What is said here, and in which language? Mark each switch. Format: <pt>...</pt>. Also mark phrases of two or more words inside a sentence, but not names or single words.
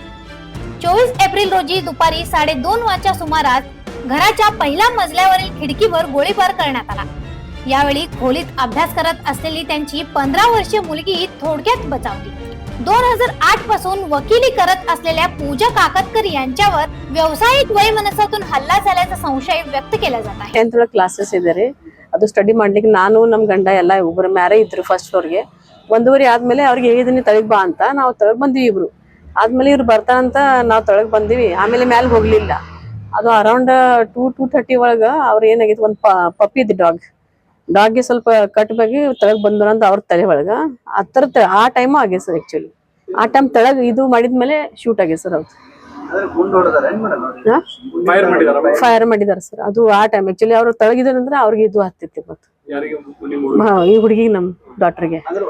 <mr>24 एप्रिल रोजी दुपारी 2:30 वाजच्या सुमारास घराच्या पहिल्या मजल्यावरील खिडकीवर गोळीबार करण्यात आला। यावेळी खोलीत अभ्यास करत असलेली त्यांची 15 वर्षीय मुलगी थोडक्यात बचावली। 2008 पासून वकिली करत असलेल्या पूजा काकतकर यांच्यावर व्यावसायिक वैमनस्यातून हल्ला झाल्याचा संशय व्यक्त केला जात आहे।</mr> <en>10th classes</en> <kn>ಇದ್ದಾರೆ ಅದು ಸ್ಟಡಿ ಮಾಡ್ಲಿಕ್ಕೆ ನಾನು ನಮ್ಮ ಗಂಡ ಎಲ್ಲ ಒಬ್ಬರು ಮ್ಯಾರೆ ಇದ್ರು</kn> <en>first floor</en> <kn>ಗೆ 1:30 ಆದ್ಮೇಲೆ ಅವ್ರಿಗೆ ಹೇಳಿದನಿ ತಳಗ್ ಬಾ ಅಂತ ನಾವು ತಳಗ್ ಬಂದ್ವಿ ಇಬ್ರು ಆದ್ಮೇಲೆ ಇವ್ರು ಬರ್ತಾರಂತ ನಾವು ತಳಗ್ ಬಂದಿವಿ ಆಮೇಲೆ ಮ್ಯಾಲ್ ಹೋಗ್ಲಿಲ್ಲ ಅದು ಅರೌಂಡ್ 2:30 ಒಳಗ ಅವ್ರ ಏನಾಗಿತ್ತು ಒಂದು ಪಪ್ಪಿ ಇತ್ತು ಡಾಗ್ ಗೆ ಸ್ವಲ್ಪ ಕಟ್ ಬಗ್ಗೆ ತಳಗ್ ಬಂದ್ರು ಅಂತ ಅವ್ರ ತಲೆ ಒಳಗ ಆ ಟೈಮ್ ಆಗಿದೆ ಸರ್ ಆಕ್ಚುಲಿ ಆ ಟೈಮ್ ತಳಗ್ ಇದು ಮಾಡಿದ್ಮೇಲೆ ಶೂಟ್ ಆಗಿದೆ ಸರ್ ಅವ್ರು ಫೈರ್ ಮಾಡಿದಾರೆ ಸರ್ ಅದು ಆ ಟೈಮ್ ಆಕ್ಚುಲಿ ಅವ್ರು ತಳಗಿದ್ರಂದ್ರೆ ಅವ್ರಿಗೆ ಇದು ಹತ್ತಿತ್ತು ಮತ್ತೆ ಈ ಹುಡುಗಿಗೆ ನಮ್ ಡಾಕ್ಟರ್ಗೆ</kn>